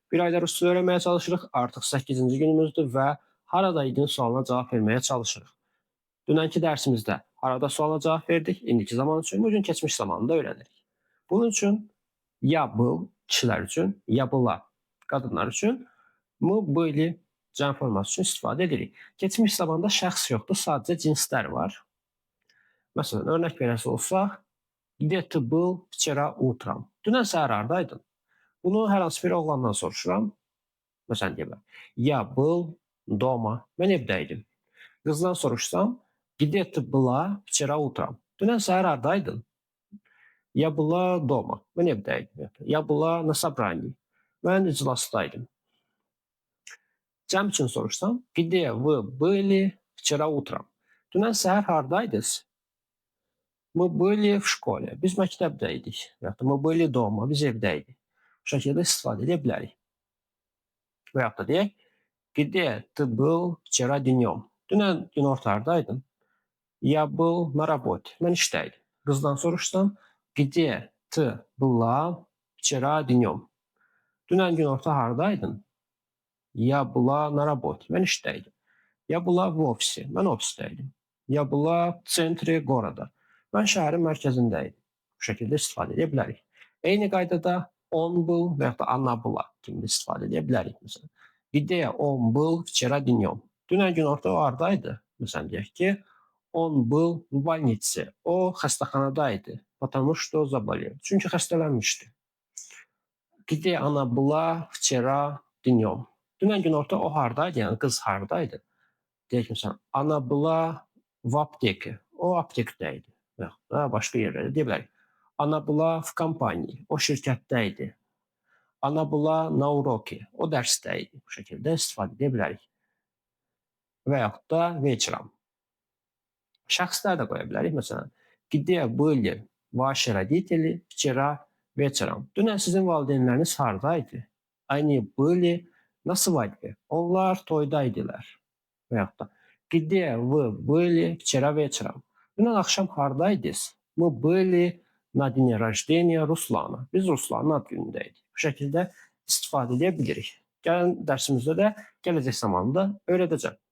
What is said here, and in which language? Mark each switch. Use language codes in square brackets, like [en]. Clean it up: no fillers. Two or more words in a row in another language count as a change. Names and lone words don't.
[az] Bir ayda rusca öyrənməyə çalışırıq. Artıq 8-ci günümüzdür və haradaydın sualına cavab verməyə çalışırıq. Dünənki dərsimizdə harada suala cavab verdik. İndiki zaman üçün bugün keçmiş zamanı da öyrənirik. Bunun üçün ya был kişilər üçün, ya была qadınlar üçün, [ru] мы были [az] cəm forması üçün istifadə edirik. Keçmiş zamanda şəxs yoxdur, sadəcə cinslər var. Məsələn, örnək verəsi olsaq, [ru] где ты был вчера утром? [az] Dünən səhər hardaydın? Bunu hər hansı bir oğlandan soruşuram. Məsələn, deyirəm, [ru] я был дома, [az] mən evdəydim. Qızdan soruşsam, [ru] где ты была вчера утром? [az] Dünən səhər hardaydın? [ru] Я была дома, [az] mən evdəydim. [ru] Я была на собрании, [az] mən iclasdaydım. Cəm üçün soruşsam, [ru] где вы были вчера утром? [az] Dünən səhər hardaydınız? [ru] Мы были в школе, [az] biz məktəbdəydik. Yaxud da [ru] мы были дома, [az] biz evdəydik. Bu şəkildə istifadə edə bilərik. Və yaxud da deyək, [ru] где ты был вчера днем? [az] Dünən günorta hardaydın? [ru] Я был на работе, [az] mən işdəydim. Qızdan soruşsam, [ru] где ты была вчера днем? [az] Dünən günorta hardaydın? [ru] Я была на работе, [az] mən işdəydim. [ru] Я была в офисе, [az] mən ofisdəydim. [ru] Я была в центре города, [az] mən şəhərin mərkəzindəydim. Bu şəkildə istifadə edə bilərik. Eyni qaydada [ru] он был [az] və yaxud da [ru] она была [az] kimi istifadə edə bilərik. Məsələn, [ru] где он был вчера днем? [az] Dünən günorta o hardaydı? Məsələn, deyək ki, [ru] он был в больнице. [az] O xəstəxanadaydı. [ru] Потому что заболел. [az] Çünki xəstələnmişdi. [ru] Где она была вчера днем? [az] Dünən günorta o hardaydı? Yəni qız hardaydı? Deyək məsələn, [ru] она была в аптеке. [az] O aptekdəydi. Və yaxud da başqa yerlərdə deyə bilərik. [ru] Она была в компании. [az] O şirkətdəydi. [ru] Она была на уроке. [az] O dərsdəydi. Bu şəkildə istifadə edə bilərik. Və yaxud da вечером. Şəxslər də qoya bilərik. Məsələn, [ru] где были ваши родители вчера вечером? [az] Dünən sizin valideynləriniz hardaydı? [ru] Они были на свадьбе. [az] Onlar toydaydılar. Və yaxud da [ru] где вы были вчера вечером? [az] Dünən axşam hardaydınız? [ru] Мы были на дне рождения Руслана. [az] Biz Ruslanın ad günündəydik. Bu şəkildə istifadə edə bilirik. Gələn dərsimizdə də gələcək zamanında öyrədəcəm.